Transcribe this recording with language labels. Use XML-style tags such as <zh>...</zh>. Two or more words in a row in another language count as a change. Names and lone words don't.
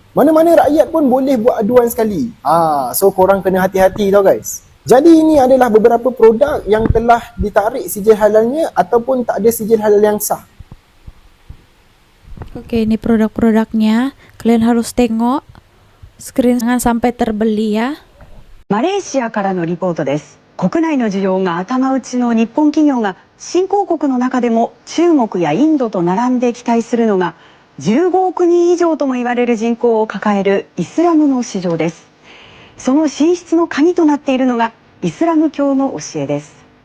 <ms>Mana-mana rakyat pun boleh buat aduan sekali. So korang kena hati-hati tau guys. Jadi ini adalah beberapa produk yang telah ditarik sijil halalnya ataupun tak ada sijil halal yang sah. Oke, ini produk-produknya. Kalian harus tengok screen, jangan sampai terbeli ya.</ms> <ja>マレーシアからのリポートです。国内の需要が頭打ちの日本企業が新興国の中でも中国やインドと並んで期待するのが15億人以上とも言われる人口を抱えるイスラムの市場です。その進出の鍵となっているのがイスラム教の教えです。</ja>